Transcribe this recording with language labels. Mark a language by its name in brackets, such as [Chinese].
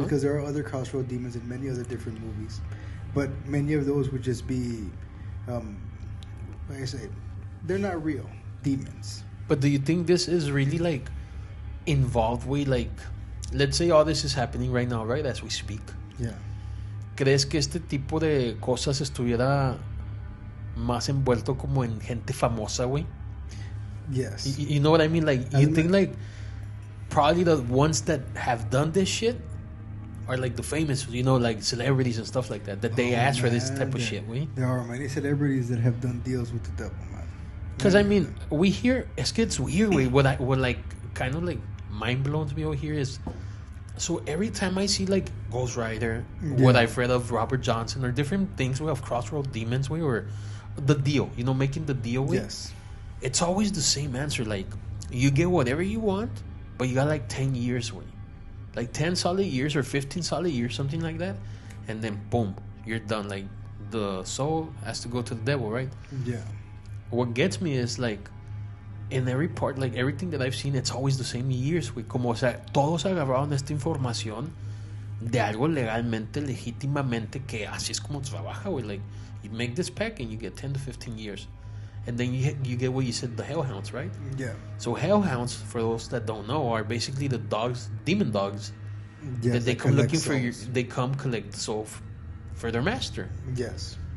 [English] because there are other crossroad demons in many other different movies. But many of those would just be, like I say, they're not real demons. But do you think this is really like involved with like, let's say all this is happening right now, right, as we speak? Yeah. [Spanish] ¿Crees que este tipo de cosas estuviera más envuelto como en gente famosa, güey? [English] Yes. You know what I mean? Like, you think like probably the ones that have done this shit are like the famous, you know, like celebrities and stuff like that they ask for this type of shit, güey. There are many celebrities that have done deals with the devil, man. Because I mean, we hear [Spanish] es que [English] it's weird, güey. What like kind of like mind blows me over here is, so every time I see like Ghost Rider, what I've read of Robert Johnson or different things we have Crossroad Demons, way or the deal, you know, making the deal with. Yes. It's always the same answer. Like, you get whatever you want, but you got like 10 years, way. Like 10 solid years or 15 solid years, something like that. And then, boom, you're done. Like, the soul has to go to the devil, right? Yeah. What gets me is, like, in every part, like, everything that I've seen, it's always the same years, güey. [Spanish] Como, o sea, todos agarraron esta información de algo legalmente, legítimamente, que así es como trabaja, güey. [English] Like, you make this pack and you get 10 to 15 years. And then you get what you said, the hellhounds, right? Yeah. So hellhounds, for those that don't know, are basically the dogs, demon dogs, Yes, that they come looking for souls. they come collect the soul for their master. Yes.